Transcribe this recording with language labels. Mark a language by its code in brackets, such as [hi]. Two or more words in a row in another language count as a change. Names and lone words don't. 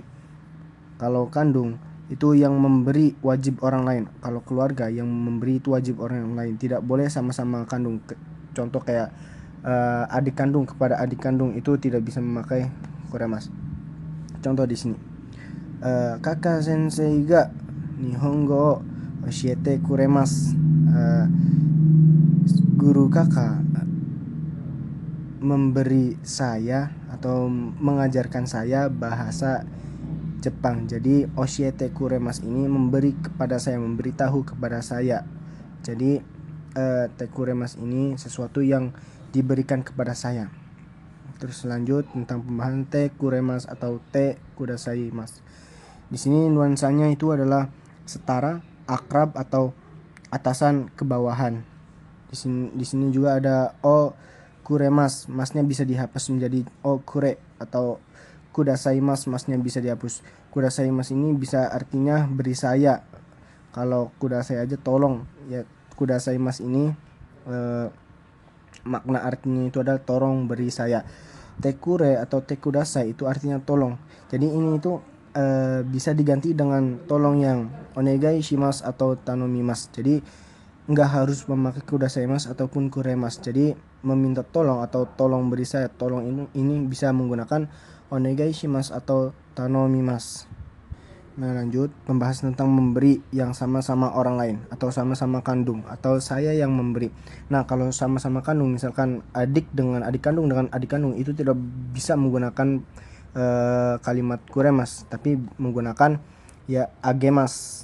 [id] Kalau kandung itu yang memberi wajib orang lain, kalau keluarga yang memberi itu wajib orang lain, tidak boleh sama-sama kandung. Contoh kayak adik kandung kepada adik kandung itu tidak bisa memakai kuremas. Contoh di sini, kakak [ja] 先生が日本語教えてくれます. [id] Guru kakak memberi saya atau mengajarkan saya bahasa Jepang. Jadi [ja] 教えてくれます [id] ini memberi kepada saya, memberitahu kepada saya. Jadi tekuremasu ini sesuatu yang diberikan kepada saya. Terus lanjut tentang pembahasan [ja] てくれます [id] atau [ja] てくださいます. [id] Di sini nuansanya itu adalah setara, akrab, atau atasan ke bawahan. Di sini juga ada [ja] をくれます, [id] masnya bisa dihapus menjadi [ja] をくれ, [id] atau [ja] くださいます, [id] masnya bisa dihapus. [ja] くださいます [id] ini bisa artinya beri saya. Kalau kudasai aja tolong, ya [ja] くださいます [id] ini makna artinya itu adalah tolong beri saya. Tekure atau tekudasai itu artinya tolong. Jadi ini itu bisa diganti dengan tolong yang [ja] お願いします [id] atau tanomimasu. Jadi nggak harus memakai [ja] くださいます [id] ataupun kuremas. Jadi meminta tolong atau tolong beri saya, tolong ini bisa menggunakan [ja] お願いします [id] atau tanomimasu. Nah, lanjut pembahasan tentang memberi yang sama-sama orang lain atau sama-sama kandung, atau saya yang memberi. Nah, kalau sama-sama kandung, misalkan adik dengan adik kandung dengan adik kandung, itu tidak bisa menggunakan kalimat kuremas, tapi menggunakan ya agemas.